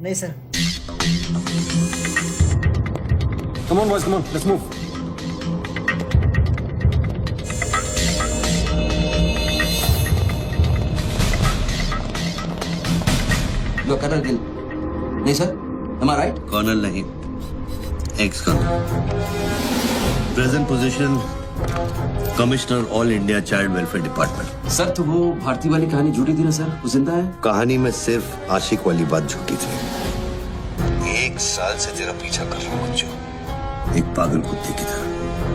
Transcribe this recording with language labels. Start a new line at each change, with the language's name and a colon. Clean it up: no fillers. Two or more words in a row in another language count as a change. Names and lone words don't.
Hindi: नहीं सर।
English: Come on boys, come on, let's move.
Hindi: लो कर्नल गिल। नहीं सर,
English: am I right?
Hindi: कर्नल नहीं,
English: ex colonel. Present position Commissioner All India Child Welfare Department.
Hindi: सर तो वो भारती वाली कहानी झूठी थी ना सर, वो जिंदा है? कहानी में सिर्फ आशिक वाली बात झूठी थी। 1 साल से तेरा पीछा कर रहा हूँ, एक पागल कुत्ते की तरह।